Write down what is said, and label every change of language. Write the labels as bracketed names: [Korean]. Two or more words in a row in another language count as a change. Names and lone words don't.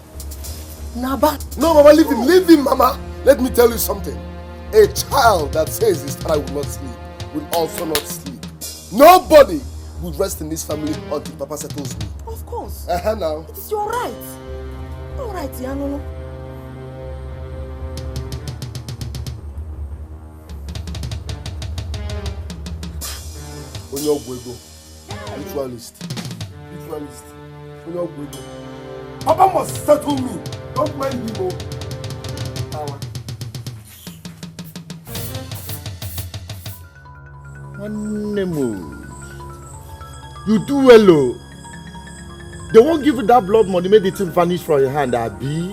[English] Naba. No, Mama, leave him. Leave him, Mama. Let me tell you something. A child that says his father will not sleep will also not sleep. Nobody will rest in this family until Papa settles me. Of course. Now. It is your right. All right, Yanono. Onyogwego. Ritualist. Onyogwego. Papa must settle me. Don't mind him. You do well, oh. They won't give you that blood money, make the thing vanish from your hand, Abi.